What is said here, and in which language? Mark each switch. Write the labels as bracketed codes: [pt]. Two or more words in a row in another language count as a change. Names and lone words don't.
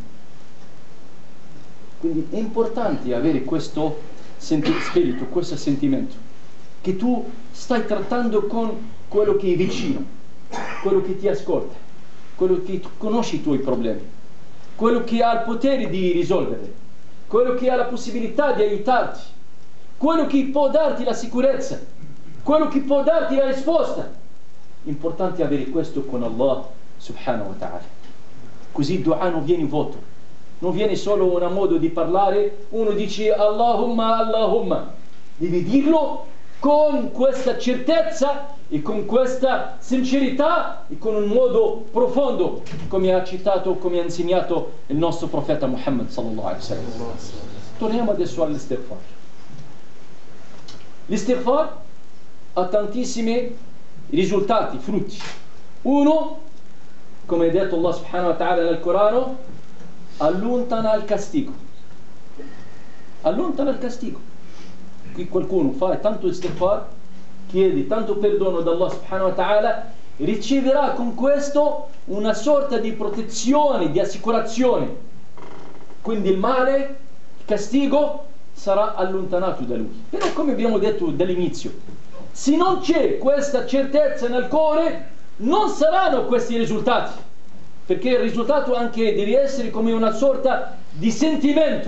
[it] Quindi è importante avere questo spirito, questo sentimento, che tu stai trattando con quello che è vicino, quello che ti ascolta, quello che conosce i tuoi problemi, quello che ha il potere di risolverli, quello che ha la possibilità di aiutarti, quello che può darti la sicurezza, quello che può darti la risposta. Importante avere questo con Allah [ar] سبحانه وتعالى. [it] Così il dua non viene vuoto, non viene solo un modo di parlare, uno dice [ar] اللهم، اللهم. [it] Devi dirlo con questa certezza e con questa sincerità e con un modo profondo, come ha citato, come ha insegnato il nostro profeta Muhammad [ar] صلى الله عليه وسلم. [it] Torniamo adesso all'istighfar. L'istighfar ha tantissimi risultati, frutti. Uno, come ha detto Allah [ar] سبحانه وتعالى [it] nel Corano, allontana il castigo. Allontana il castigo. Qui qualcuno fa tanto istighfar, chiede tanto perdono da Allah [ar] سبحانه وتعالى, [it] riceverà con questo una sorta di protezione, di assicurazione. Quindi il male, il castigo sarà allontanato da lui. Però, come abbiamo detto dall'inizio, se non c'è questa certezza nel cuore, non saranno questi risultati, perché il risultato anche deve essere come una sorta di sentimento.